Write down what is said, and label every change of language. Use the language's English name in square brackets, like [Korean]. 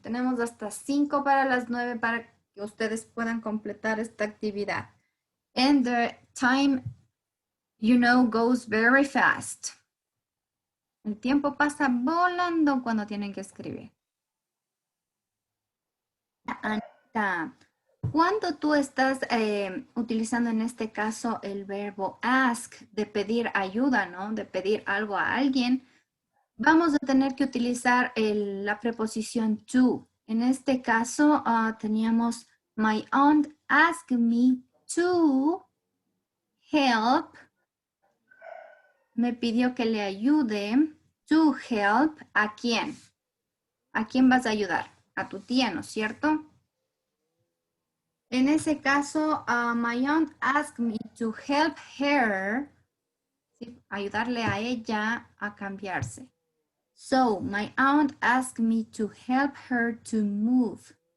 [Spanish] Tenemos hasta 5 para las 9 para que ustedes puedan completar esta actividad. [English] And the time, you know, goes very fast. [Spanish] El tiempo pasa volando cuando tienen que escribir. Anita, cuando tú estás utilizando en este caso el verbo ask, de pedir ayuda, ¿no? De pedir algo a alguien, vamos a tener que utilizar la preposición to. En este caso teníamos [English] my aunt asked me to help. [Spanish] Me pidió que le ayude. To help. ¿A quién? ¿A quién vas a ayudar? A tu tía, ¿no es cierto? En ese caso, [English] my aunt asked me to help her. [Spanish] ¿sí? Ayudarle a ella a cambiarse. [English] So, my aunt asked me to help her to move.